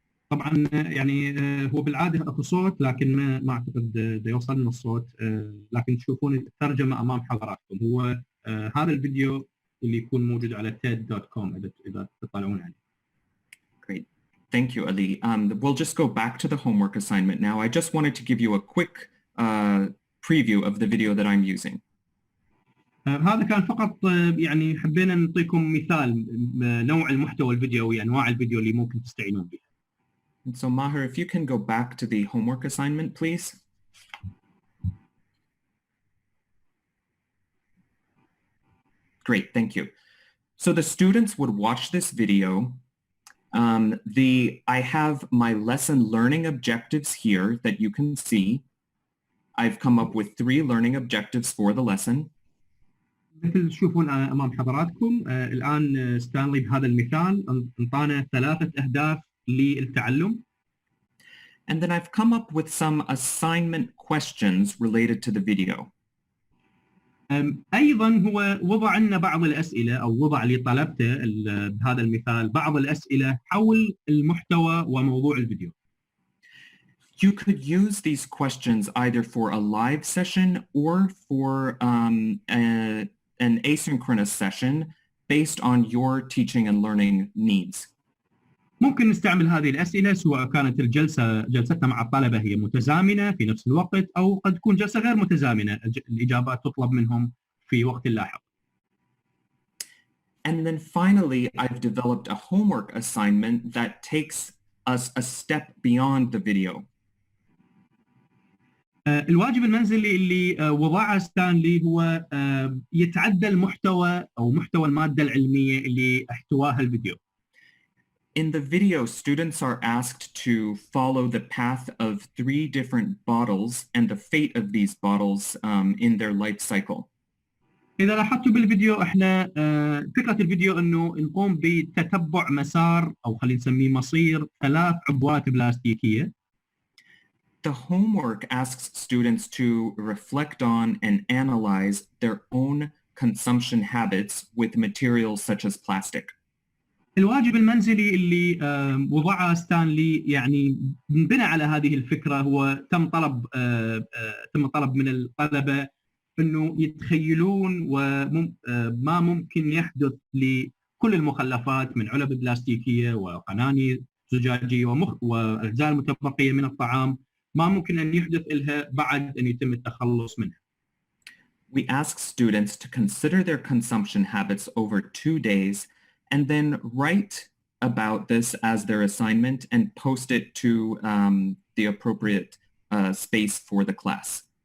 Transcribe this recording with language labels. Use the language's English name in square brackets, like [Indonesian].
[Arabic] طبعا يعني هو بالعاده اكو صوت، لكن ما اعتقد دا يوصل لنا الصوت، لكن تشوفون الترجمه امام حضراتكم. هو هذا الفيديو اللي يكون موجود على TED.com اذا تطلعون عليه. [English] Great. Thank you, Ali. We'll just go back to the homework assignment now. I just wanted to give you a quick preview of the video that I'm using. [Arabic] هذا كان فقط يعني حبينا نعطيكم مثال نوع المحتوى الفيديوي، انواع الفيديو اللي ممكن تستعينون بها. [English] And so Maher, if you can go back to the homework assignment, please. Great, thank you. So the students would watch this video. I have my lesson learning objectives here that you can see. I've come up with 3 learning objectives for the lesson. [Arabic] مثل تشوفون امام حضراتكم الان ستانلي بهذا المثال انطانا 3 اهداف للتعلم. [English] And then I've come up with some assignment questions related to the video. [Arabic] ايضا هو وضع لنا بعض الاسئله او وضع لطلبته بهذا المثال بعض الاسئله حول المحتوى وموضوع الفيديو. [English] You could use these questions either for a live session or for an asynchronous session based on your teaching and learning needs. [Arabic] ممكن نستعمل هذه الأسئلة سواء كانت جلستنا مع الطلبة هي متزامنة في نفس الوقت، أو قد تكون جلسة غير متزامنة الإجابات تطلب منهم في وقت لاحق. [English] And then finally, I've developed a homework assignment that takes us a step beyond the video. [Arabic] الواجب المنزلي اللي وضعه ستانلي هو يتعدى المحتوى أو محتوى المادة العلمية اللي احتواها الفيديو. [English] In the video, students are asked to follow the path of 3 different bottles and the fate of these bottles in their life cycle. [Arabic] إذا لاحظتوا بالفيديو احنا فكرة الفيديو انه نقوم بتتبع مسار او خلينا نسميه مصير 3 عبوات بلاستيكية. [English] The homework asks students to reflect on and analyze their own consumption habits with materials such as plastic. [Arabic] الواجب المنزلي اللي وضعه ستانلي يعني بنى على هذه الفكرة، هو تم طلب من الطلبة انه يتخيلون وما ممكن يحدث لكل المخلفات من علب بلاستيكية وقناني زجاجية والاجزاء المتبقية من الطعام، ما ممكن ان يحدث لها بعد ان يتم التخلص منها. [English] We ask students to consider their consumption habits over 2 days and then write about this as their assignment and post it to the appropriate space for the class.